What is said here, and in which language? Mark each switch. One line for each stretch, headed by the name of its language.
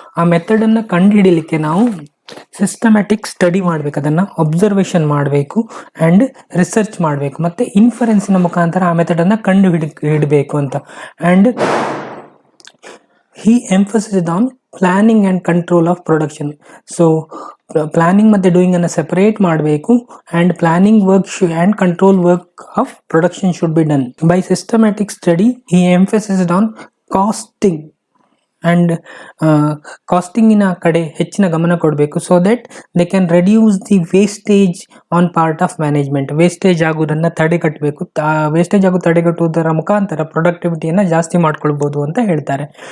Kannada: ಆ ಮೆಥಡನ್ನು ಕಂಡುಹಿಡಿಯಲಿಕ್ಕೆ ನಾವು systematic study ಮಾಡಬೇಕು, ಅದನ್ನು ಅಬ್ಸರ್ವೇಷನ್ ಮಾಡಬೇಕು ಆ್ಯಂಡ್ ರಿಸರ್ಚ್ ಮಾಡಬೇಕು, ಮತ್ತು ಇನ್ಫರೆನ್ಸಿನ ಮುಖಾಂತರ ಆ ಮೆಥಡನ್ನು ಹಿಡಬೇಕು ಅಂತ.
English: And he emphasized on planning and control of production. So planning ಮತ್ತೆ doing
Kannada: ಅನ್ನು ಸೆಪರೇಟ್ ಮಾಡಬೇಕು,
English: and planning work and control work of production should be done. By systematic study, he emphasized on costing and
Kannada: ಕಾಸ್ಟಿಂಗಿನ ಕಡೆ ಹೆಚ್ಚಿನ ಗಮನ ಕೊಡಬೇಕು,
English: So that they can reduce the wastage on part of management.
Kannada: Wastage ಆಗೋದನ್ನು ತಡೆಗಟ್ಟಬೇಕು. Wastage ಆಗೋದು ತಡೆಗಟ್ಟುವುದರ ಮುಖಾಂತರ ಪ್ರೊಡಕ್ಟಿವಿಟಿಯನ್ನು ಜಾಸ್ತಿ ಮಾಡ್ಕೊಳ್ಬೋದು ಅಂತ ಹೇಳ್ತಾರೆ.